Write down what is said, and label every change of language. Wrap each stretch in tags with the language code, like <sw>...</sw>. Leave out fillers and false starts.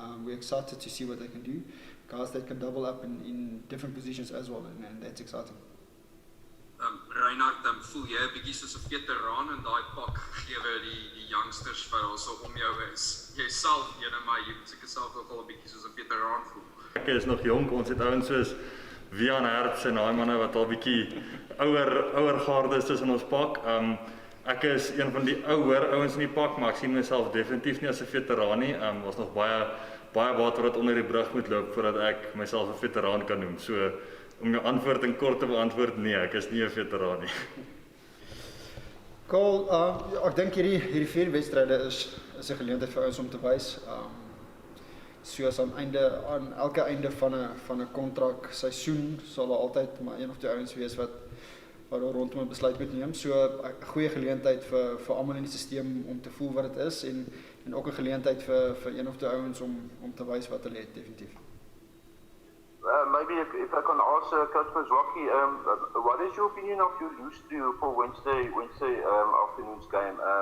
<en>We're excited to see what they can do. Guys that can double up in different positions as well, and that's exciting.</en> <af>Reinhard, voel jy 'n bietjie soos 'n veteraan in daai pak gegee youngsters wat also om jou is. Jy self ene, maar jy moet seker self ook al 'n bietjie soos 'n veteraan voel. Ek is nog jonk, ons het ouens soos Reinhard Nothnagel en daai manne wat al bietjie ouer garde is tussen ons pak. Ek is een van die ouer ouens in die pak, maar ek sien myself definitief nie as 'n veteraan nie. Ons nog baie water wat onder die brug moet loop voordat ek myself 'n veteraan kan noem. So om jou antwoord in kort te beantwoord, nee, ek is nie 'n veteraan nie. Cole, ek dink hierdie 4 wedstryde is 'n geleentheid vir ons om te wys. Soos aan elke einde van 'n kontrak seisoen sal daar altyd maar een of twee ouens wees wat rondom 'n besluit moet neem. So 'n goeie geleentheid vir almal in die stelsel om te voel wat dit is en ook 'n geleentheid vir een of twee ouens om te wys wat hulle het definitief.</af> <en>Maybe if I can ask Coach Mziwakhe, what is your opinion of your loose trio for Wednesday afternoon's game?</en>